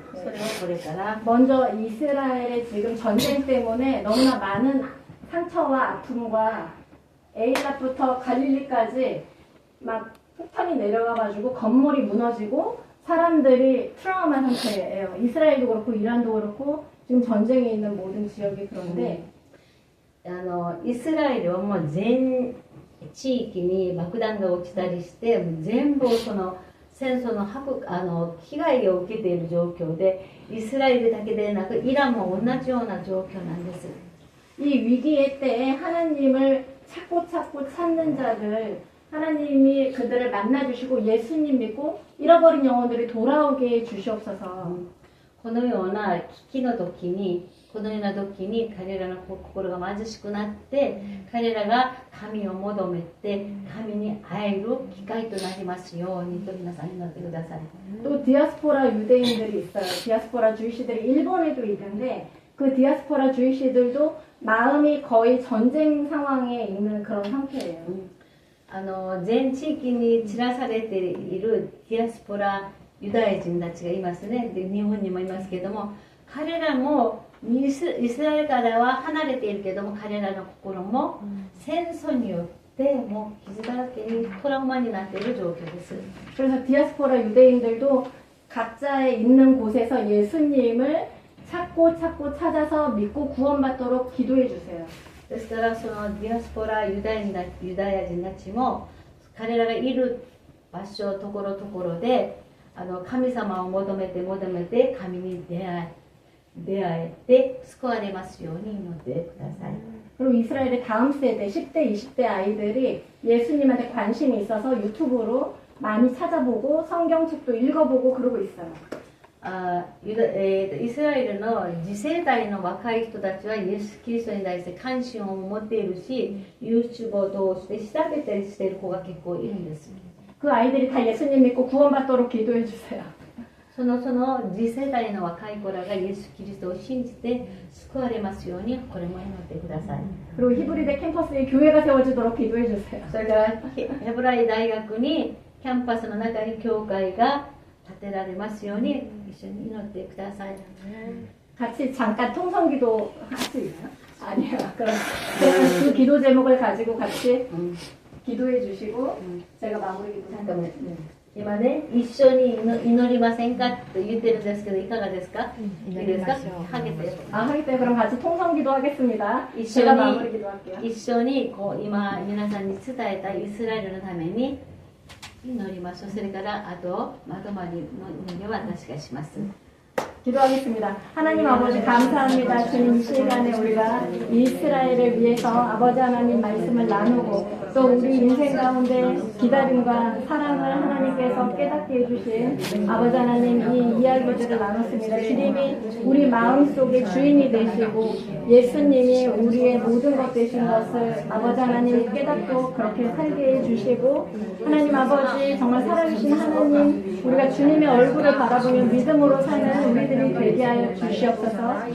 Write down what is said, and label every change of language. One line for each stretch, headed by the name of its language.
Japanese: それをこれから
Korean: 먼저 이스라엘의 지금 전쟁 때문에 너무나 많은 상처와 아픔과 에일랍부터 갈릴리까지 막 폭탄이 내려가가지고 건물이 무너지고 사람들이 트라우마 상태예요. 이스라엘도 그렇고 이란도 그렇고 지금 전쟁에 있는 모든 지역이 그런데
Japanese: イスラエルはもう全地域に爆弾が落ちたりして全部その戦争の被害を受けている状況でイスラエルだけでなくイランも同じような状況なんです。
Korean: 이 위기의 때에 하나님을 찾고 찾는 자들 하나님이 그들을 만나주시고 예수님 믿고 잃어버린 영혼들이 돌아오게 해 주시옵소서.
Japanese: このような危機の時にこのような時に彼らの心が貧しくなって彼らが神を求めて神に会える機会となりますようにと皆さん祈ってください。
Korean: 또 디아스포라 유대인들이 있어요. 디아스포라 주이시들이 일본에도 있는데 그 디아스포라 주이시들도 마음이 거의 전쟁 상황에 있는 그런 상태예요.
Japanese: 全地域に散らされているディアスポラユダヤ人たちがいますね。で日本にもいますけども彼らもイスラエルからは離れているけども彼らの心も戦争によってもう傷だらけにトラウマになっている状況です。
Korean: 그래서 디아스포라 유대인들도 각자의 있는 곳에서 예수님을 찾고 찾아서 믿고 구원받도록 기도해 주세요.
Japanese: ですからそのディアスポラユダヤ人たちも彼らがいる場所ところどころで神様を求めて神に出会えて救われますように祈ってください。
Korean: 그리고 이스라엘의 다음 세대 10대 20대 아이들이 예수님한테 관심이 있어서 유튜브로 많이 찾아보고 성경책도 읽어보고 그러고 있어요.
Japanese: イスラエルの次世代の若い人たちはイエス・キリストに対して関心を持っているし YouTube を通して調べたりしている子が結構いるんです。
Korean: 그 아이들이 다 예수님 믿고 구원받도록 기도해 주세요.
Japanese: その次世代の若い子らがイエス・キリストを信じて救われますようにこれも祈ってください。
Korean: 그리고 히브리대 캠퍼스에 교회가 세워지도록 기도해 주세요.
Japanese: それからヘブライ大学にキャンパスの中に教会が建てられますように一緒に祈ってください。
Korean: 같이 잠깐 통성기도 할 수 있나요? 아니요. 그럼 그 기도 제목을 가지고 같이 기도해 주시고 제가 마무리 기도 잠깐만요.
Japanese: 今ね、一緒に祈りませんかと言ってるんですけどいかがですか？いいですか？
Korean: 하게 돼요. 하겠어요. 그럼 같이 통성기도 하겠습니다.
Japanese: 一
Korean: 제가 마무리 기도할게요.
Japanese: 緒にこう今皆さんに伝えたイスラエルのために祈りましょう。それからあとまとまりの祈りは私がします。
Korean: 기도하겠습니다. 하나님 아버지 감사합니다. 주님 이 시간에 우리가 이스라엘을 위해서 아버지 하나님 말씀을 나누고 또 우리 인생 가운데 기다림과 사랑을 하나님께서 깨닫게 해주신 아버지 하나님 이 이야기들을 나눴습니다. 주님이 우리 마음속에 주인이 되시고 예수님이 우리의 모든 것 되신 것을 아버지 하나님 깨닫고 그렇게 살게 해주시고 하나님 아버지 정말 살아계신 하나님 우리가 주님의 얼굴을 바라보며 믿음으로 사는 우리들이 되게 하여 주시옵소서.